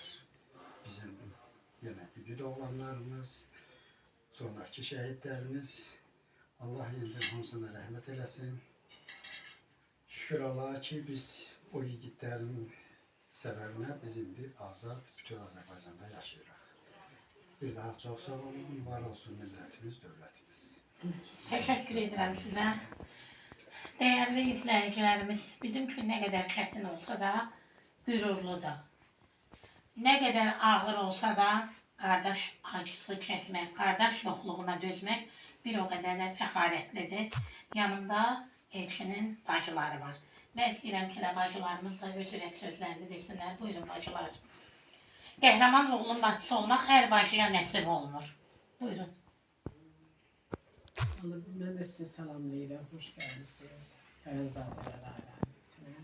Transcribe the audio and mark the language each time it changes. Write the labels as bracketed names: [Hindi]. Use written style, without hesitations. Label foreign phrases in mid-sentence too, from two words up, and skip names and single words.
[Azerbaijani] Bizim yenə ibid oğlanlarımız, sonraki şəhidlərimiz, Allah yeniden hamısına rəhmət eləsin. Şükür Allah'a ki, biz o yiğitlərin səbəbinə biz indi azad bütün Azərbaycanda yaşayırıq. Bir daha çox sağ olun, var olsun millətimiz, dövlətimiz. [Turkish] Teşekkür ederim size. Değerli izleyicilerimiz, bizim için ne kadar çetin olsa da gururlu da. Ne kadar ağır olsa da kardeş acısı çekmek, kardeş yokluğuna dözmek bir o kadar da fəxarətlidir. [Azerbaijani] Yanında Elçinin bacıları var. Ben istəyirəm ki, bacılarımız da öz ürək sözlərini desinlər. Buyurun bacılar. Qəhrəman oğlun bacısı olmaq hər bacıya nəsib olmur. Buyurun. Ben de sizi salamlayıram, hoş gəlmişsiniz. Fərəzadələr ailəsinə.